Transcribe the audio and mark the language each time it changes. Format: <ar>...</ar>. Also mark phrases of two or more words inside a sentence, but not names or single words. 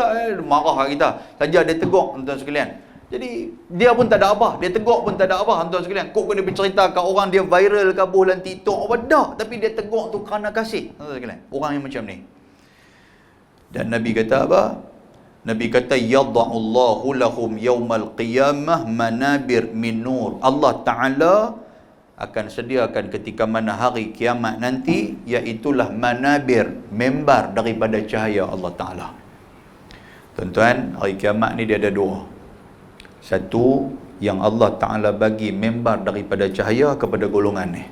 <ms>Marah kat kita. Saja dia tegur tuan-tuan sekalian. Jadi dia pun tak ada apa, dia tegur pun tak ada apa tuan-tuan sekalian. Kok kena bercerita kat orang dia viral ke dalam TikTok apa dak, tapi dia tegur tu kerana kasih tuan-tuan sekalian. Orang yang macam ni. Dan Nabi kata apa? Nabi kata</ms> <ar>يضع الله لهم يوم القيامة منابر من نور.</ar> <ms>Allah Taala akan sediakan ketika mana hari kiamat nanti, iaitulah manabir, membar daripada cahaya Allah Taala. Tuan-tuan, hari kiamat ni dia ada dua. Satu, yang Allah Ta'ala bagi membar daripada cahaya kepada golongan ni.</ms>